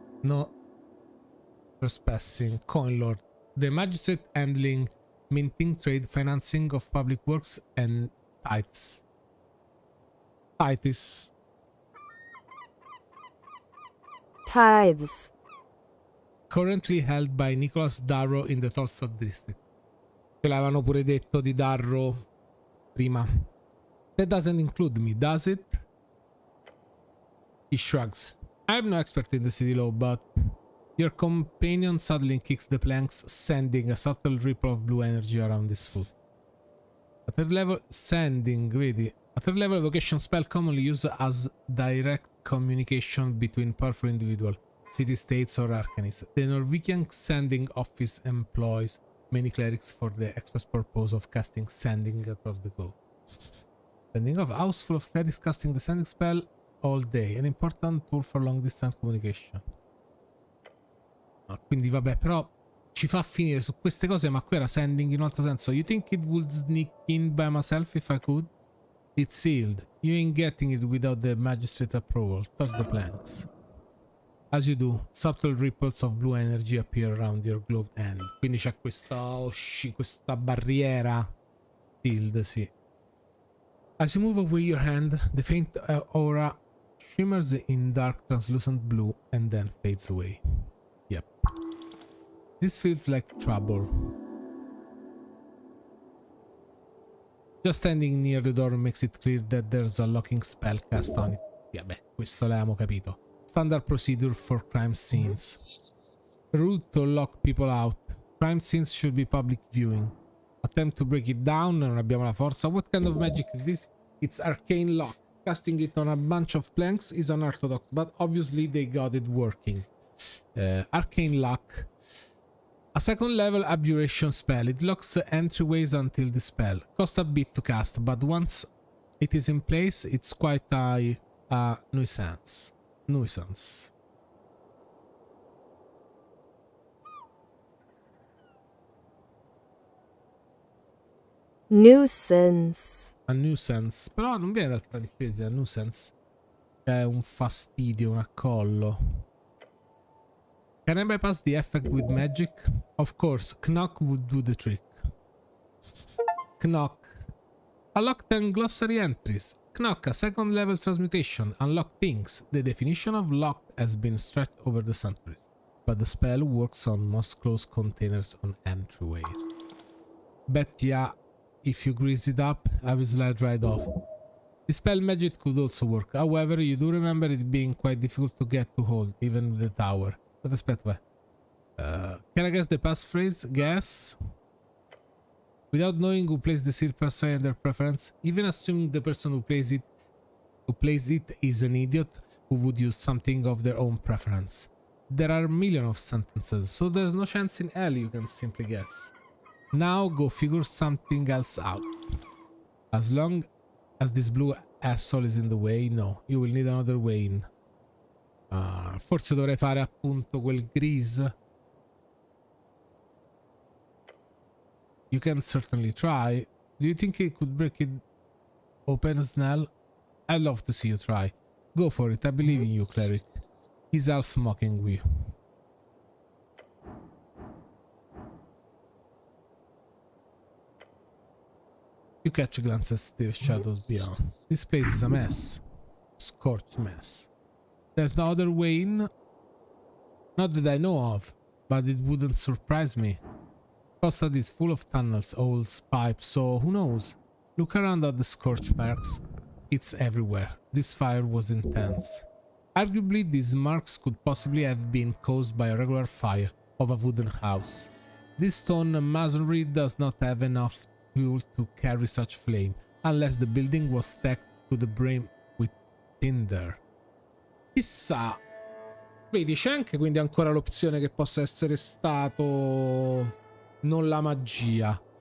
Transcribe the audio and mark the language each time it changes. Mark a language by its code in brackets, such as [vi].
[en] No trespassing, coin lord. The magistrate handling minting, trade, financing of public works, and tithes. Tithes. Currently held by Nicholas Darrow in the Tolstad district. [it] Ce l'avevano pure detto di Darrow prima. [en] That doesn't include me, does it? He shrugs. I am no expert in the city law, but your companion suddenly kicks the planks, sending a subtle ripple of blue energy around his foot. At third level, vedi. A third level evocation spell commonly used as direct communication between powerful individuals. city-states or arcanists. The Norwegian sending office employs many clerics for the express purpose of casting sending across the globe. Sending off, house full of clerics casting the sending spell all day, an important tool for long distance communication. [it] Quindi vabbè, però ci fa finire su queste cose, ma qui era sending in un altro senso. [en] You think it would sneak in by myself if I could? It's sealed. You ain't getting it without the magistrate approval. Touch the planks. As you do, subtle ripples of blue energy appear around your gloved hand. [it] Quindi c'è questa barriera. Sealed, sì. [en] As you move away your hand, the faint aura shimmers in dark translucent blue and then fades away. Yep. This feels like trouble. Just standing near the door makes it clear that there's a locking spell cast on it. [it] Yeah, beh, questo l'abbiamo capito. [en] Standard procedure for crime scenes. Rule to lock people out. Crime scenes should be public viewing. Attempt to break it down, [it] non abbiamo la forza. [en] What kind of magic is this? It's arcane lock. Casting it on a bunch of planks is unorthodox, but obviously they got it working. Arcane lock. A second level abjuration spell. It locks entryways until the spell. Cost a bit to cast, but once it is in place, it's quite a nuisance. Nuisance. Nuisance. A nuisance. [it] Però non viene dal francese, a nuisance. È un fastidio, un accollo. [en] Can I bypass the effect with magic? Of course, knock would do the trick. Knock. Unlock 10 glossary entries. Knock, a second level transmutation. Unlock things. The definition of locked has been stretched over the centuries, but the spell works on most closed containers on entryways. Bet ya, if you grease it up, I will slide right off. The spell magic could also work. However, you do remember it being quite difficult to get to hold, even with the tower. But aspetta, can I guess the passphrase? Guess. Without knowing who plays the seal person and their preference, even assuming the person who plays it is an idiot who would use something of their own preference. There are millions of sentences, so there's no chance in hell you can simply guess. Now go figure something else out. As long as this blue asshole is in the way, no, you will need another way in. [it] Forse dovrei fare appunto quel grease. [en] You can certainly try. Do you think it could break it open, Snell? I'd love to see you try. Go for it, I believe in you, cleric. He's half mocking you. You catch glances to the shadows beyond. This place is a mess. Scorched mess. There's no other way in? Not that I know of, but it wouldn't surprise me. Costa is full of tunnels, holes, pipes, so who knows? Look around at the scorched marks. It's everywhere. This fire was intense. Arguably, these marks could possibly have been caused by a regular fire of a wooden house. This stone masonry does not have enough fuel to carry such flame, unless the building was stacked to the brim with tinder. [it] Chissà. Vedi, c'è anche quindi ancora l'opzione che possa essere stato non la magia.